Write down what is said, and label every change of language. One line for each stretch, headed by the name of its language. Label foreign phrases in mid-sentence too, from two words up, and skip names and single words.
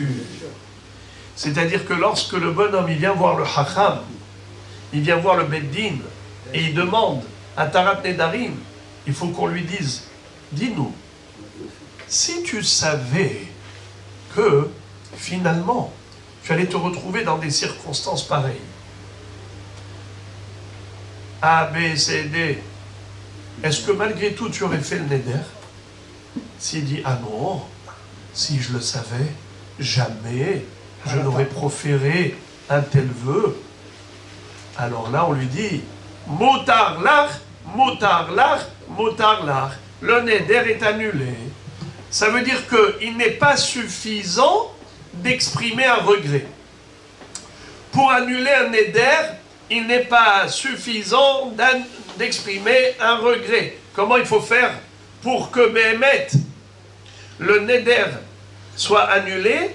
French: C'est-à-dire que lorsque le bonhomme il vient voir le hacham, il vient voir le beddin, et il demande
Hebrew: התרת נדרים,
French: il faut qu'on lui dise, dis-nous, si tu savais que finalement tu allais te retrouver dans des circonstances pareilles, A, B, C, D, est-ce que malgré tout tu aurais fait le neder? S'il dit ah non, si je le savais, jamais je n'aurais proféré un tel vœu, alors là on lui dit
Hebrew: מותר לך, מותר לך, מותר לך,
French: le neder est annulé. Ça veut dire qu'il n'est pas suffisant d'exprimer un regret. Pour annuler un neder, il n'est pas suffisant d'exprimer un regret. Comment il faut faire pour que Béhémet, le neder, soit annulé?